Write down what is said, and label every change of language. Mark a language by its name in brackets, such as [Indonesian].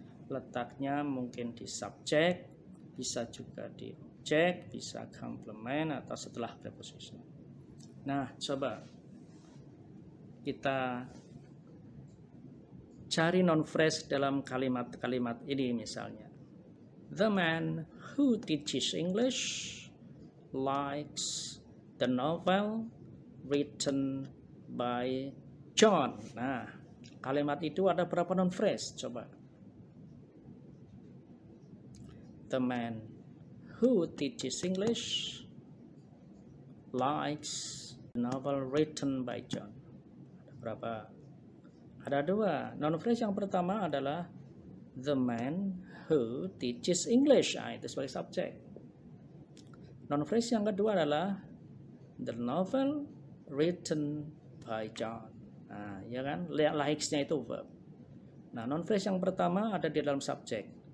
[Indonesian] Letaknya mungkin di subjek, bisa juga di objek, bisa complement atau setelah preposition. Nah, coba kita cari non-phrase dalam kalimat-kalimat ini misalnya. [English] The man who teaches English likes the novel written by John. [Indonesian] Nah, kalimat itu ada berapa non-phrase? Coba. [English] The man who teaches English likes novel written by John. [Indonesian] Ada berapa? Ada dua. Non-phrase yang pertama adalah [English] the man who teaches English. [Indonesian] Nah, itu sebagai subjek. Non-phrase yang kedua adalah [English] the novel written by John. [Indonesian] Nah, ya kan? Likes-nya itu verb. Nah, non-phrase yang pertama ada di dalam subjek.